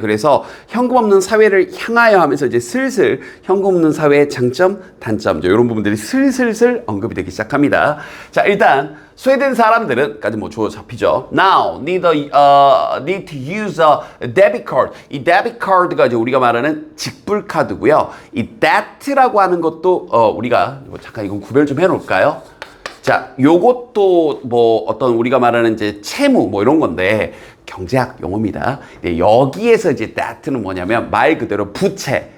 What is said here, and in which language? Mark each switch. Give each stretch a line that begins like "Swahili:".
Korean: 그래서 현금 없는 사회를 향하여 하면서 이제 슬슬 현금 없는 사회의 장점, 단점, 이런 부분들이 슬슬 언급이 되기 시작합니다. 자, 일단 스웨덴 사람들은까지 뭐 주어 잡히죠.
English: Now need to use a debit card.
Korean: 이 debit card가 이제 우리가 말하는 직불 카드고요. 이 debt라고 하는 것도 우리가 잠깐 이건 구별 좀 해놓을까요? 자, 요것도 뭐 어떤 우리가 말하는 이제 채무 뭐 이런 건데 경제학 용어입니다. 근데 여기에서 이제 debt는 뭐냐면 말 그대로 부채.